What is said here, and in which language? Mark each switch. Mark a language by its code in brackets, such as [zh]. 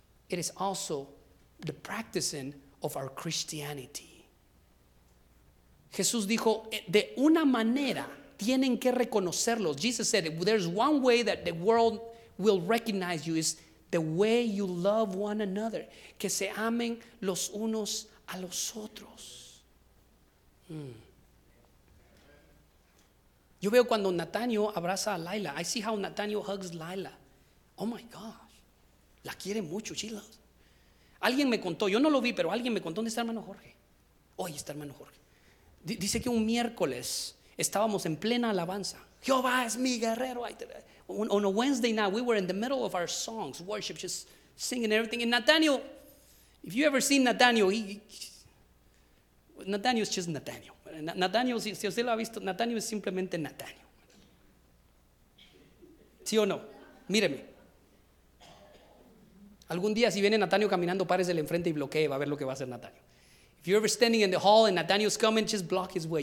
[en] It is also the practicing of our Christianity. [es] Jesús dijo, de una manera tienen que reconocerlos. [en] Jesus said, there's one way that the world will recognize you is the way you love one another. [es] Que se amen los unos a los otros. Yo veo cuando Natanio abraza a Lila. [en] I see how Natanio hugs Lila. Oh my gosh. [es] La quiere mucho. [en] She loves. [es] Alguien me contó, yo no lo vi, pero alguien me contó, ¿dónde está hermano Jorge? Hoy está hermano Jorge. Dice que un miércoles estábamos en plena alabanza. Jehová es mi guerrero. [en] On a Wednesday night, we were in the middle of our songs, worship, just singing everything. And Nathaniel, if you ever seen Nathaniel, Nathaniel is just Nathaniel. [es] Nathaniel, si usted lo ha visto, Nathaniel es simplemente Nathaniel. ¿Sí o no? Míreme. Algún día si viene Natanio caminando, párese el enfrente y bloquee, va a ver lo que va a hacer Natanio. [en] If you're ever standing in the hall and Natanio's coming, just block his way.